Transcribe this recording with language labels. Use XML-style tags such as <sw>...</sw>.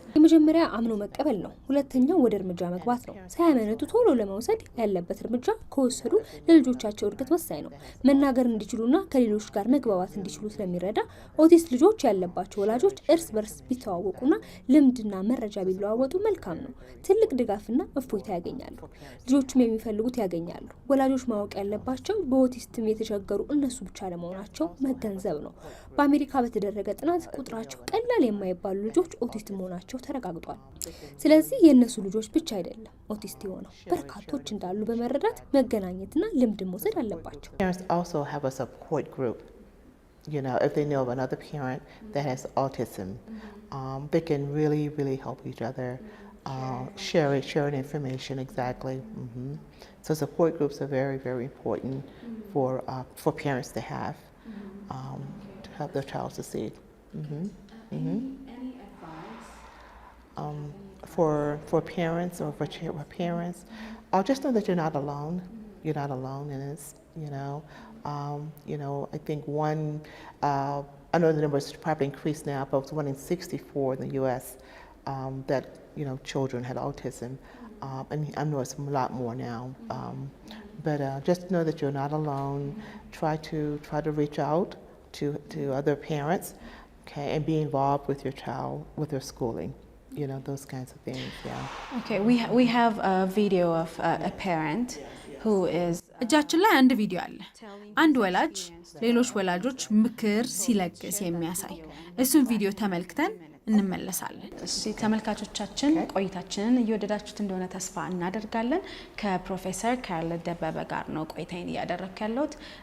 <am>የመጀመሪያ አምኖ መቀበል ነው። ሁለተኛው ወደ እርምጃ መግባት ነው። ሳያመነቱ ቶሎ ለመውሰድ ያለበት እርምጃ ከወሰዱ ለልጆቻቸው እድገት ወሳኝ ነው። መናገር እንዲችሉና ከሌሎች ጋር መግባባት እንዲችሉ ስለሚረዳ ኦቲስት ልጆች ያለባቸው ወላጆች እርስ በርስ ቢተዋወቁና ልምድና መረጃ ቢለዋወጡ መልካም ነው። ትልቅ ድጋፍና እፎይታ ያገኛሉ። ልጆቹም የሚፈልጉት ያገኛሉ። ወላጆች ማወቅ ያለባቸው በኦቲስትም የተቸገሩ እነሱ ብቻ ለመሆናቸው መገንዘብ ነው። በአሜሪካ በተደረገ ጥናት ቁጥራቸው ቀላል የማይባሉ ልጆች ኦቲስት መሆናቸው ተረጋግጧል። ስለዚህ የእነሱ ልጆች ብቻ አይደለም ኦቲስት የሆነው በርካቶች እንዳሉ በመረዳት መገናኘትና ልምድ መውሰድ አለባቸው።</am> <en>Parents also have a support group. You know, if they know of another parent that has autism, they can really help each other, sharing information exactly. So support groups are very important for parents to have to help their child succeed. Any advice for parents or for parents, just know that you're not alone. You're not alone in this. I think I know the numbers probably increased now, but it's 1 in 64 in the U.S. That children had autism, and I know it's a lot more now. But just know that you're not alone. Try to reach out to other parents. Okay, and be involved with your child, with their schooling, those kinds of things, yeah. Okay, we have a video of a parent who is</en> <am>እጃችን ላይ አንድ ቪዲዮ አለ። አንድ ወላጅ ሌሎች ወላጆች ምክር ሲለግስ የሚያሳይ እሱን ቪዲዮ ተመልክተን እንመለሳለን። እሺ ተመልካቾቻችን ቆይታችንን እየወደዳችሁት እንደሆነ ተስፋ እናደርጋለን። ከፕሮፌሰር ካርኔት ደበበ ጋር ነው ቆይታዬን እያደረኩ ያለሁት።</am>